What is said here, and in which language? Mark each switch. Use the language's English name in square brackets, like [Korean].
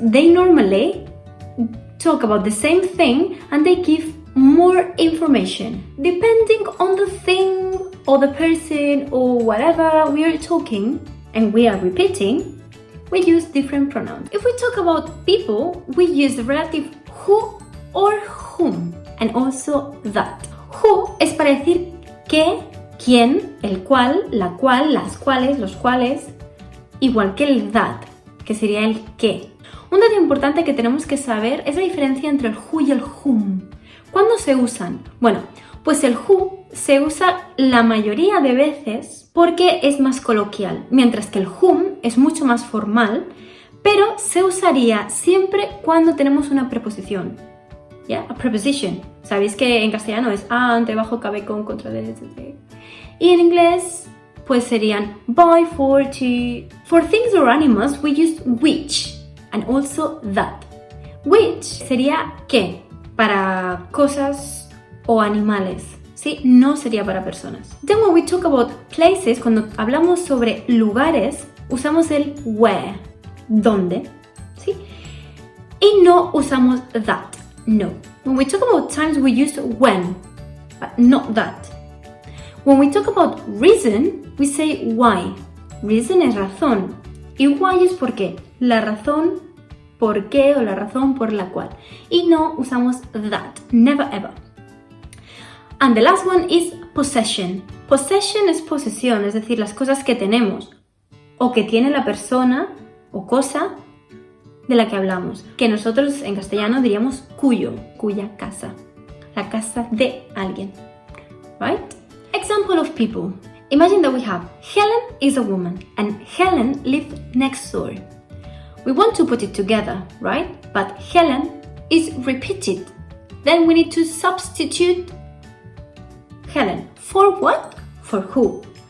[English] They normally talk about the same thing and they give more information. Depending on the thing or the person or whatever we are talking and we are repeating, we use different pronouns. If we talk about people, we use the relative who or whom, and also that. [Spanish] Who es para decir que, quién, el cual, la cual, las cuales, los cuales, igual que el that, que sería el que. Un dato importante que tenemos que saber es la diferencia entre el who y el whom. ¿Cuándo se usan? Bueno, pues el who se usa la mayoría de veces porque es más coloquial, mientras que el whom es mucho más formal, pero se usaría siempre cuando tenemos una preposición. ¿Ya? [English] A preposition. [Spanish] Sabéis que en castellano es ante, bajo, cabe, con, contra, de, etc. Y en inglés, pues serían by, for, to. [English] For things or animals, we use which and also that. [Spanish] Which sería que para cosas o animales. ¿Sí? No sería para personas. [English] Then when we talk about places, [Spanish] cuando hablamos sobre lugares, usamos el where, ¿dónde? ¿Sí? Y no usamos that, no. [English] When we talk about times, we use when, but not that. When we talk about reason, we say why. [Spanish] Reason es razón. Y why es por qué. La razón por qué o la razón por la cual. Y no usamos that, [English] never ever. And the last one is possession. [Spanish] Possession es posesión, es decir, las cosas que tenemos o que tiene la persona o cosa de la que hablamos. Que nosotros en castellano diríamos cuyo, cuya casa. La casa de alguien. [English] Right? Example of people. Imagine that we have Helen is a woman and Helen lives next door. We want to put it together, right? But Helen is repeated. Then we need to substitute Helen. For what? For who?